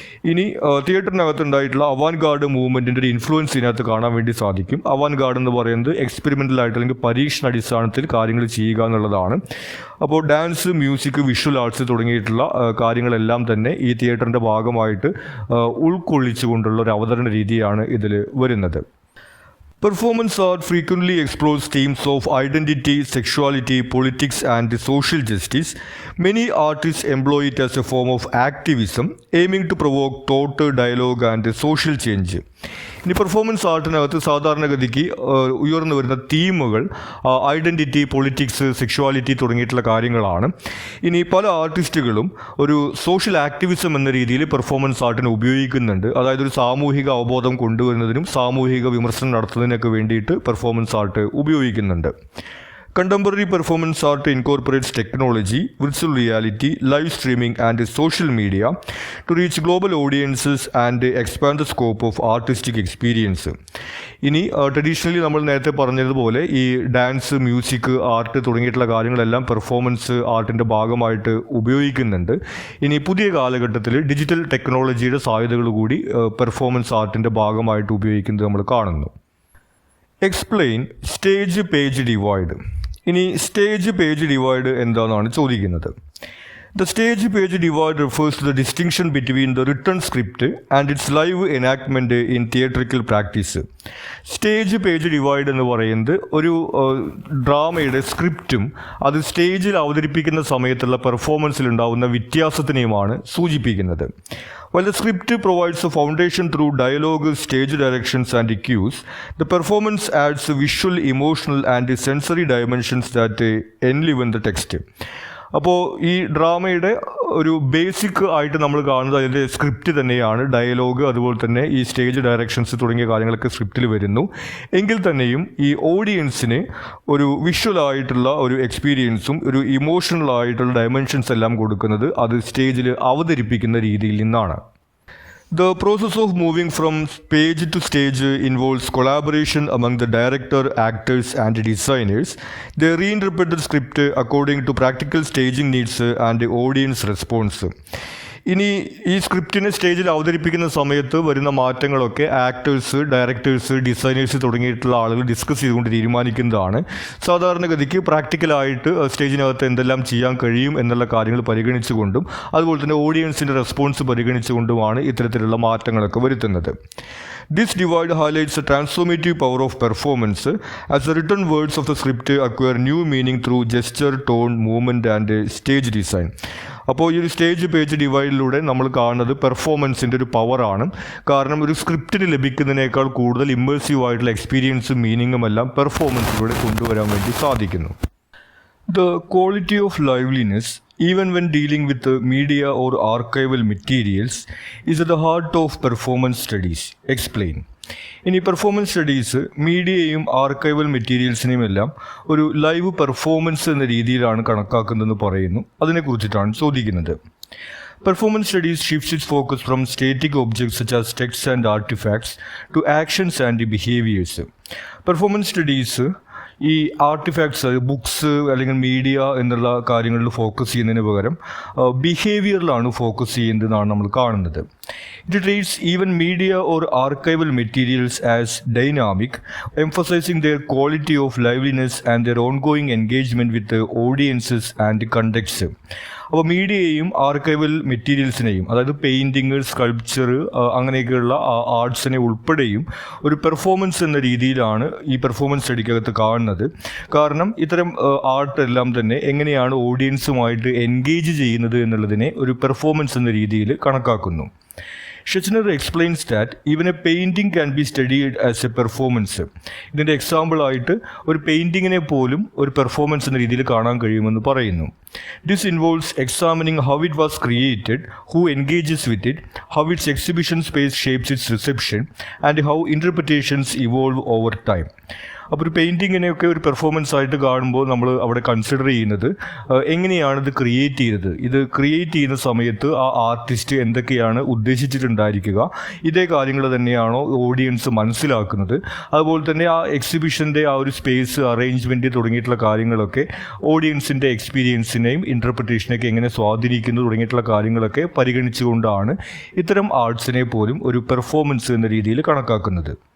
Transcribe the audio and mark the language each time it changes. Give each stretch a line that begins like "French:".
Malayalam: ഇനി തിയേറ്ററിനകത്തുണ്ടായിട്ടുള്ള അവാൻഗാർഡ് മൂവ്മെൻറ്റിൻ്റെ ഒരു ഇൻഫ്ലുവൻസ് ഇതിനകത്ത് കാണാൻ വേണ്ടി സാധിക്കും. അവാൻഗാർഡ് എന്ന് പറയുന്നത് എക്സ്പെരിമെൻ്റൽ ആയിട്ട് അല്ലെങ്കിൽ പരീക്ഷണ അടിസ്ഥാനത്തിൽ കാര്യങ്ങൾ ചെയ്യുക എന്നുള്ളതാണ്. അപ്പോൾ ഡാൻസ്, മ്യൂസിക്, വിഷ്വൽ ആർട്സ് തുടങ്ങിയിട്ടുള്ള കാര്യങ്ങളെല്ലാം തന്നെ ഈ തിയേറ്ററിൻ്റെ ഭാഗമായിട്ട് ഉൾക്കൊള്ളിച്ചുകൊണ്ടുള്ള ഒരു അവതരണ രീതിയാണ് ഇതിൽ വരുന്നത്.
English: Performance art frequently explores themes of identity, sexuality, politics, and social justice. Many artists employ it as a form of activism, aiming to provoke thought, dialogue, and social change.
Malayalam: ഇനി പെർഫോമൻസ് ആർട്ടിനകത്ത് സാധാരണഗതിക്ക് ഉയർന്നു വരുന്ന തീമുകൾ ഐഡൻറ്റിറ്റി, പൊളിറ്റിക്സ്, സെക്ഷുവാലിറ്റി തുടങ്ങിയിട്ടുള്ള കാര്യങ്ങളാണ്. ഇനി പല ആർട്ടിസ്റ്റുകളും ഒരു social activism എന്ന രീതിയിൽ പെർഫോമൻസ് ആർട്ടിനെ ഉപയോഗിക്കുന്നുണ്ട്. അതായത് ഒരു സാമൂഹിക അവബോധം കൊണ്ടുവരുന്നതിനും സാമൂഹിക വിമർശനം നടത്തുന്നതിനൊക്കെ വേണ്ടിയിട്ട് പെർഫോമൻസ് ആർട്ട് ഉപയോഗിക്കുന്നുണ്ട്.
English: Contemporary performance art incorporates technology, virtual reality, live streaming, and social media to reach global audiences and expand the scope of artistic experience.
Malayalam: ഇനി ട്രഡീഷണലി നമ്മൾ നേരത്തെ പറഞ്ഞതുപോലെ ഈ ഡാൻസ്, മ്യൂസിക്, ആർട്ട് തുടങ്ങിയിട്ടുള്ള കാര്യങ്ങളെല്ലാം പെർഫോമൻസ് ആർട്ടിൻ്റെ ഭാഗമായിട്ട് ഉപയോഗിക്കുന്നുണ്ട്. ഇനി പുതിയ കാലഘട്ടത്തിൽ ഡിജിറ്റൽ ടെക്നോളജിയുടെ സാധ്യതകൾ കൂടി പെർഫോമൻസ് ആർട്ടിൻ്റെ ഭാഗമായിട്ട് ഉപയോഗിക്കുന്നത് നമ്മൾ കാണുന്നു.
English: Explain stage page divide.
Malayalam: ഇനി സ്റ്റേജ് പേജ് ഡിവൈഡ് എന്താണെന്നാണ് ചോദിക്കുന്നത്.
English: The stage page divide refers to the distinction between the written script and its live enactment in theatrical practice.
Malayalam: Stage page divide എന്ന് പറയുന്നത് ഒരു ഡ്രാമയുടെ സ്ക്രിപ്റ്റും അത് സ്റ്റേജിൽ അവതരിപ്പിക്കുന്ന സമയത്തുള്ള പെർഫോമൻസിൽ ഉണ്ടാകുന്ന വ്യത്യാസത്തിനെയുമാണ് സൂചിപ്പിക്കുന്നത്.
English: While the script provides a foundation through dialogue, stage directions and cues, the performance adds visual, emotional and sensory dimensions that enliven the text.
Malayalam: അപ്പോൾ ഈ ഡ്രാമയുടെ ഒരു ബേസിക് ആയിട്ട് നമ്മൾ കാണുന്നത് അതിൻ്റെ സ്ക്രിപ്റ്റ് തന്നെയാണ്. ഡയലോഗ്, അതുപോലെ തന്നെ ഈ സ്റ്റേജ് ഡയറക്ഷൻസ് തുടങ്ങിയ കാര്യങ്ങളൊക്കെ സ്ക്രിപ്റ്റിൽ വരുന്നു. എങ്കിൽ തന്നെയും ഈ ഓഡിയൻസിന് ഒരു വിഷ്വൽ ആയിട്ടുള്ള ഒരു എക്സ്പീരിയൻസും ഒരു ഇമോഷണൽ ആയിട്ടുള്ള ഡയമെൻഷൻസ് എല്ലാം കൊടുക്കുന്നത് അത് സ്റ്റേജിൽ അവതരിപ്പിക്കുന്ന രീതിയിൽ നിന്നാണ്.
English: The process of moving from page to stage involves collaboration among the director, actors, and designers. They reinterpret the script according to practical staging needs and audience response.
Malayalam: ഇനി ഈ സ്ക്രിപ്റ്റിനെ സ്റ്റേജിൽ അവതരിപ്പിക്കുന്ന സമയത്ത് വരുന്ന മാറ്റങ്ങളൊക്കെ ആക്ടേഴ്സ്, ഡയറക്ടേഴ്സ്, ഡിസൈനേഴ്സ് തുടങ്ങിയിട്ടുള്ള ആളുകൾ discuss ചെയ്തുകൊണ്ട് തീരുമാനിക്കുന്നതാണ്. സാധാരണഗതിക്ക് പ്രാക്ടിക്കലായിട്ട് സ്റ്റേജിനകത്ത് എന്തെല്ലാം ചെയ്യാൻ കഴിയും എന്നുള്ള കാര്യങ്ങൾ പരിഗണിച്ചുകൊണ്ടും അതുപോലെ തന്നെ ഓഡിയൻസിൻ്റെ റെസ്പോൺസ് പരിഗണിച്ചുകൊണ്ടുമാണ് ഇത്തരത്തിലുള്ള മാറ്റങ്ങളൊക്കെ വരുത്തുന്നത്.
English: This divide highlights the transformative power of performance as the written words of the script acquire new meaning through gesture, tone, movement and stage design.
Malayalam: അപ്പോൾ ഈ ഒരു സ്റ്റേജ് പേജ് ഡിവൈഡിലൂടെ നമ്മൾ കാണുന്നത് പെർഫോമൻസിൻ്റെ ഒരു പവറാണ്. കാരണം ഒരു സ്ക്രിപ്റ്റിന് ലഭിക്കുന്നതിനേക്കാൾ കൂടുതൽ ഇമ്മേഴ്സീവ് ആയിട്ടുള്ള എക്സ്പീരിയൻസും മീനിങ്ങും എല്ലാം പെർഫോമൻസിലൂടെ കൊണ്ടുവരാൻ വേണ്ടി സാധിക്കുന്നു.
English: The quality of liveliness, even when dealing with media or archival materials, is at the heart of performance studies. Explain.
Malayalam: ഇനി പെർഫോമൻസ് സ്റ്റഡീസ് മീഡിയയും ആർക്കൈവൽ മെറ്റീരിയൽസിനെയും എല്ലാം ഒരു ലൈവ് പെർഫോമൻസ് എന്ന രീതിയിലാണ് കണക്കാക്കുന്നതെന്ന് പറയുന്നു. അതിനെക്കുറിച്ചിട്ടാണ് ചോദിക്കുന്നത്.
English: Performance studies shifts its focus from static objects such as texts and artifacts to actions and behaviors.
Malayalam: Performance studies ഈ artefacts, books അല്ലെങ്കിൽ മീഡിയ എന്നുള്ള കാര്യങ്ങളിൽ ഫോക്കസ് ചെയ്യുന്നതിന് പകരം ബിഹേവിയറിലാണ് ഫോക്കസ് ചെയ്യുന്നതെന്നാണ് നമ്മൾ കാണുന്നത്.
English: It treats even media or archival materials as dynamic, emphasising their quality of liveliness and their ongoing engagement with audiences and conducts.
Malayalam: അപ്പോൾ മീഡിയയെയും archival മെറ്റീരിയൽസിനെയും, അതായത് പെയിൻറ്റിങ്, സ്കൾപ്ചർ, അങ്ങനെയൊക്കെയുള്ള ആർട്സിനെ ഉൾപ്പെടെയും ഒരു പെർഫോമൻസ് എന്ന രീതിയിലാണ് ഈ പെർഫോമൻസ് സ്റ്റഡിക്കകത്ത് കാണുന്നത്. കാരണം ഇത്തരം ആർട്ട് എല്ലാം തന്നെ എങ്ങനെയാണ് ഓഡിയൻസുമായിട്ട് എൻഗേജ് ചെയ്യുന്നത് എന്നുള്ളതിനെ ഒരു പെർഫോമൻസ് എന്ന രീതിയിൽ കണക്കാക്കുന്നു.
English: Schechner explains that even a painting can be studied as a performance.
Malayalam: ഇതിൻ്റെ എക്സാമ്പിളായിട്ട് ഒരു പെയിൻറ്റിങ്ങിനെ പോലും ഒരു പെർഫോമൻസ് എന്ന രീതിയിൽ കാണാൻ കഴിയുമെന്ന് പറയുന്നു.
English: This involves examining how it was created, who engages with it, how its exhibition space shapes its reception, and how interpretations evolve over time.
Malayalam: അപ്പോൾ ഒരു പെയിൻറ്റിങ്ങിനെയൊക്കെ ഒരു പെർഫോമൻസ് ആയിട്ട് കാണുമ്പോൾ നമ്മൾ അവിടെ കൺസിഡർ ചെയ്യുന്നത് എങ്ങനെയാണ് ഇത് ക്രിയേറ്റ് ചെയ്തത്, ഇത് ക്രിയേറ്റ് ചെയ്യുന്ന സമയത്ത് ആ ആർട്ടിസ്റ്റ് എന്തൊക്കെയാണ് ഉദ്ദേശിച്ചിട്ടുണ്ടായിരിക്കുക, ഇതേ കാര്യങ്ങൾ തന്നെയാണോ ഓഡിയൻസ് മനസ്സിലാക്കുന്നത്, അതുപോലെ തന്നെ ആ എക്സിബിഷൻ്റെ ആ ഒരു സ്പേസ് അറേഞ്ച്മെൻറ്റ് തുടങ്ങിയിട്ടുള്ള കാര്യങ്ങളൊക്കെ ഓഡിയൻസിൻ്റെ എക്സ്പീരിയൻസിനെയും ഇൻ്റർപ്രിറ്റേഷനെയൊക്കെ എങ്ങനെ സ്വാധീനിക്കുന്നു തുടങ്ങിയിട്ടുള്ള കാര്യങ്ങളൊക്കെ പരിഗണിച്ചുകൊണ്ടാണ് ഇത്തരം ആർട്സിനെ പോലും ഒരു പെർഫോമൻസ് എന്ന രീതിയിൽ കണക്കാക്കുന്നത്.